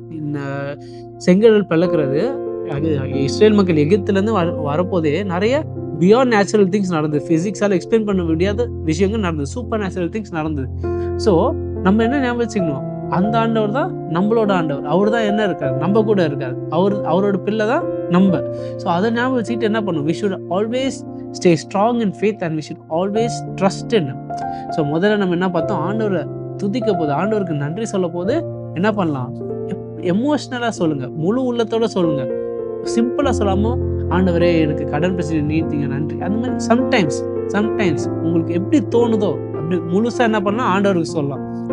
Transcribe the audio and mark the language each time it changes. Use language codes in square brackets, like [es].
[ta] இந்த செங்கடல் பிளக்கிறது, இஸ்ரேல் மக்கள் எகிப்துலேருந்து வரப்போதே நிறைய [en] beyond natural things [ta] நடந்தது, [en] ஃபிசிக்ஸால் எக்ஸ்பிளைன் [ta] பண்ண முடியாத விஷயங்கள் நடந்தது, [en] supernatural things [ta] நடந்தது. ஸோ நம்ம என்ன ஞாபகம் வச்சுக்கணும், அந்த ஆண்டவர் தான் நம்மளோட ஆண்டவர், அவர் தான் என்ன இருக்காரு, நம்ம கூட இருக்காரு, அவரோட பிள்ளை தான் நம்ம. ஸோ அதை ஞாபகம் வச்சுக்கிட்டு என்ன பண்ணும், [en] we should always stay strong in faith and we should always trust in him. [ta] So முதல்ல நம்ம என்ன பார்த்தோம், ஆண்டவரை துதிக்க போது, ஆண்டவருக்கு நன்றி சொல்ல போது என்ன பண்ணலாம், எமோஷ்னலாக சொல்லுங்க, முழு உள்ளத்தோட சொல்லுங்க, சிம்பிளாக சொல்லாமல் ஆண்டவரே எனக்கு கடன் பிரச்சனை நீர்த்தீங்க நன்றி, அந்த மாதிரி சம்டைம்ஸ் உங்களுக்கு எப்படி தோணுதோ அப்படி முழுசாக என்ன பண்ணலாம், ஆண்டவருக்கு சொல்லலாம்.